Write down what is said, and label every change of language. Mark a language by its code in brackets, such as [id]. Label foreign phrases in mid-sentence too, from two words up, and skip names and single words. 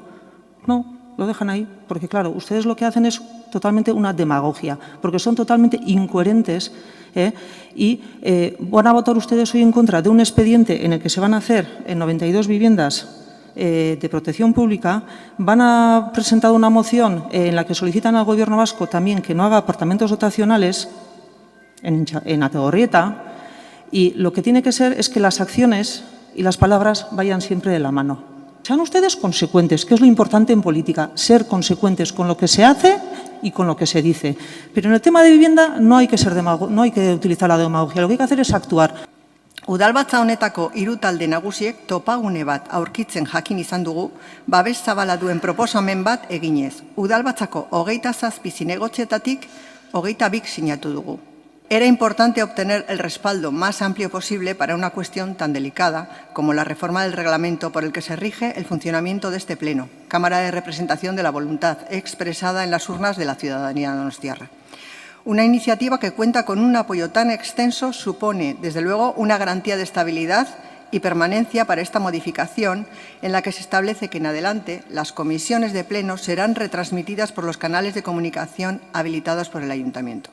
[es] No, lo dejan ahí, porque claro, ustedes lo que hacen es totalmente una demagogia, porque son totalmente incoherentes y van a votar ustedes hoy en contra de un expediente en el que se van a hacer 92 viviendas de protección pública, van a presentar una moción en la que solicitan al Gobierno vasco también que no haga apartamentos dotacionales en Ategorrieta, y lo que tiene que ser es que las acciones y las palabras vayan siempre de la mano. Sean ustedes consecuentes, que es lo importante en política, ser consecuentes con lo que se hace y con lo que se dice. Pero en el tema de vivienda no hay que utilizar la demagogia, lo que hay que hacer es actuar. [eu] Udalbatza honetako hiru talde nagusiek topagune bat aurkitzen jakin izan dugu, babes zabala duen proposamen bat eginez. Udalbatzako 27 zinegotzietatik 22 sinatu dugu. [es] Era importante obtener el respaldo más amplio posible para una cuestión tan delicada como la reforma del reglamento por el que se rige el funcionamiento de este Pleno, Cámara de Representación de la Voluntad expresada en las urnas de la ciudadanía donostiarra. Una iniciativa que cuenta con un apoyo tan extenso supone, desde luego, una garantía de estabilidad y permanencia para esta modificación, en la que se establece que en adelante las comisiones de Pleno serán retransmitidas por los canales de comunicación habilitados por el Ayuntamiento.